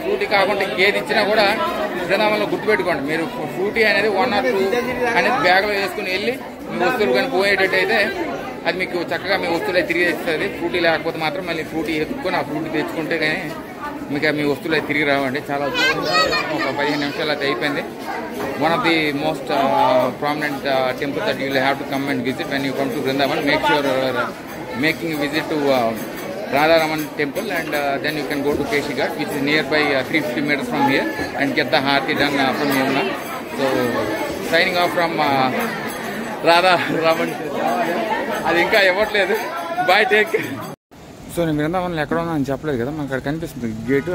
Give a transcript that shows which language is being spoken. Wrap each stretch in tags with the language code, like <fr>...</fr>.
<te>Frutti కాకుండా ఏది ఇచ్చినా కూడా బృందావనంలో గుర్తుపెట్టుకోండి. మీరు ఫ్రూటీ అనేది 1 or 2 అనేది బ్యాగ్లో వేసుకుని వెళ్ళి మీ వస్తువులు కానీ పోయేటట్టయితే అది మీకు చక్కగా మీ వస్తువులు తిరిగి ఇస్తుంది. ఫ్రూటీ లేకపోతే మాత్రం మళ్ళీ ఫ్రూటీ ఎత్తుకొని ఆ ఫ్రూటీ తెచ్చుకుంటే కానీ మీకు మీ వస్తువులు అయితే తిరిగి రావండి. చాలా ఒక 15 నిమిషాలు అయితే అయిపోయింది.</te> <en>One of the most prominent temple that you will have to come and visit when you come to Vrindavan. Make sure making a visit to Radharaman temple, and then you can go to Keshi Ghat, which is nearby 350 meters from here, and get the Harati done from Yamuna. So signing off from Radharaman.</en> <te>అది ఇంకా ఇవ్వట్లేదు.</te> <en>Boy, take.</en> <te>So నేను బృందావనంలో ఎక్కడ ఉన్నా అని చెప్పలేదు కదా, మనకు అక్కడ కనిపిస్తుంది గేటు.</te>